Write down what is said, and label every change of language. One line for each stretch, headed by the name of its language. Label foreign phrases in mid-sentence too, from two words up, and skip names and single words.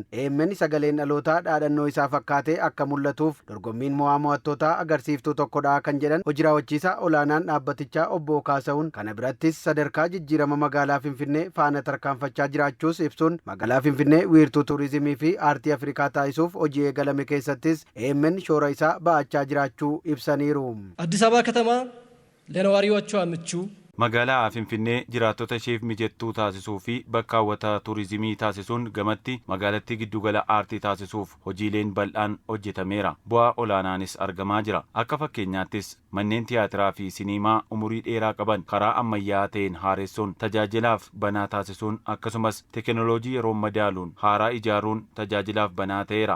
Oromo: AMN sagaleen dhalootaa dhaadannoo isaa fakkaatee akka mul'atuuf dorgommiin mo'amtootaa agarsiiftuu tokkodha kan jedhan hojii raawwachiisaa olaanaan dhaabbatichaa obbo Kaasa'uun kana birattis sadarkaa jijjiirama magaalaa Finfinnee faana tarkaanfachaa jiraachuus ibsuun magaalaa Finfinnee wiirtuu tuurizimii fi aartii Afrikaa taasisuuf hojii eegalame keessattis AMN shoora isaa ba'achaa jiraachuu ibsaniiru.
Amharic: አዲስ አበባ ከተማ ለነዋሪዎቿ ምቹ
Oromo: magaalaa Finfinnee jiraattota isheef mijattuu taasisuu fi bakka hawwataa tuurizimii taasisuun gamatti magaalattii giddugala aartii taasisuuf hojiileen bal'aan hojjetameera. Bu'aa olaanaanis argamaa jira. Akka fakkeenyaattis manneen tiyaatiraa fi siniimaa umurii dheeraa qaban karaa ammayyaa ta'een haaressuun tajaajilaaf banaa taasisuun akkasumas teekinooloojii yeroo madaaluun haaraa ijaaruun tajaajilaaf banaa ta'eera.